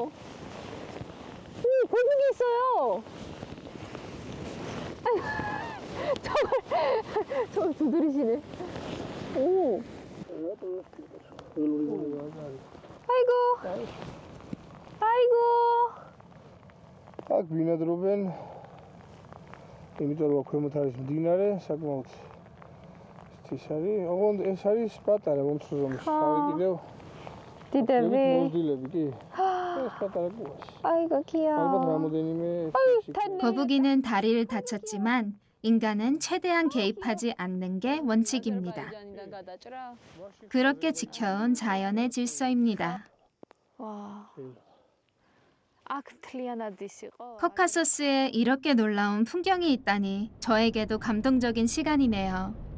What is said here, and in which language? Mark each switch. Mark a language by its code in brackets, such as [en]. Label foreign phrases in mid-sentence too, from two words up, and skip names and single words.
[ko] 오, 거북이 있어요. 저걸 두드리시네. 오. 아이고. 아이고. [ka] აქ ბინადრობენ. იმიტომ რომ ქვემოთ არის მდინარე, საკმაოდ ის არის. ოღონდ ეს არის პატარა მომცრომი. არის კიდევ დიდები. მოძილები კი. ეს პატარა კუაში. [ko] 아이고 귀여워. [ka] ალბათ რამოდენიმე [ko] 거북이는 다리를 다쳤지만 인간은 최대한 개입하지 않는 게 원칙입니다. 그렇게 지켜온 자연의 질서입니다. 와. 코카소스에 이렇게 놀라운 풍경이 있다니 저에게도 감동적인 시간이네요.